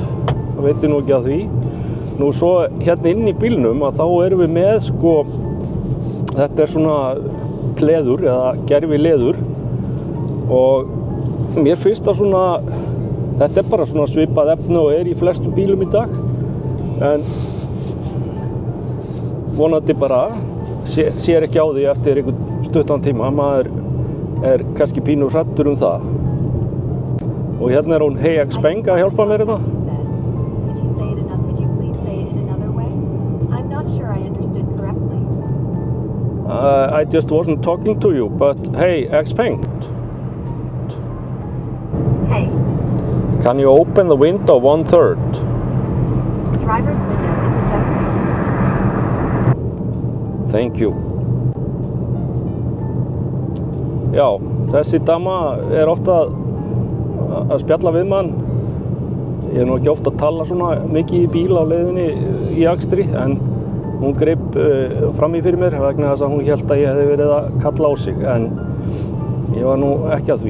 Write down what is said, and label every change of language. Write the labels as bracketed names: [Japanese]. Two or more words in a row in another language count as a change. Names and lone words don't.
[Icelandic] Það veitir nú ekki að því. Nú svo hérna inn í bílnum að þá erum við með þetta er svona leður eða gervi leður og mér finnst það svona, þetta er bara svona svipað efni og er í flestum bílum í dag en vonandi bara sér ekki á því eftir einhvern stuttan tíma, maður er kannski pínu hræddur það. Og hérna er hún Hey Xpeng að hjálpa mér hérna. [English] I just wasn't talking to you, but hey, Xpeng. Hey. Can you open the window 1/3? The driver's window is adjusting. Thank you. [Icelandic] Já, þessi dama er ofta að spjalla við mann. Ég er nú ekki ofta að tala svona mikið í bíl á leiðinni í akstri, en hún greip fram í fyrir mér vegna þess að hún hélt að ég hefði verið að kalla á sig, en ég var nú ekki að því.